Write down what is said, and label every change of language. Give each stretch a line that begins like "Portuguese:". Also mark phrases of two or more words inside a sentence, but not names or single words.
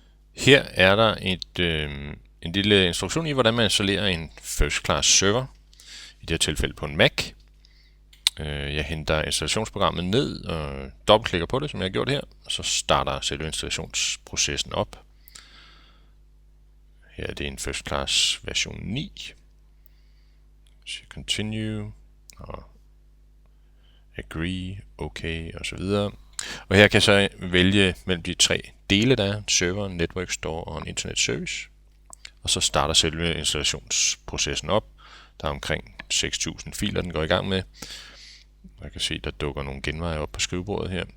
Danish: Her er der en lille instruktion i, hvordan man installerer en first class server, i det her tilfælde på en Mac. Jeg henter installationsprogrammet ned og dobbeltklikker på det, som jeg har gjort her, og så starter selve installationsprocessen op. Her er det en first class version 9. Så continue og agree, okay osv. Og her kan jeg så vælge mellem de tre dele, der er: serveren,
English: network store
Danish: og en internet service. Og så starter selve installationsprocessen op. Der er omkring 6.000 filer, den går i gang med. Jeg kan se, der dukker nogle genveje op på skrivebordet her.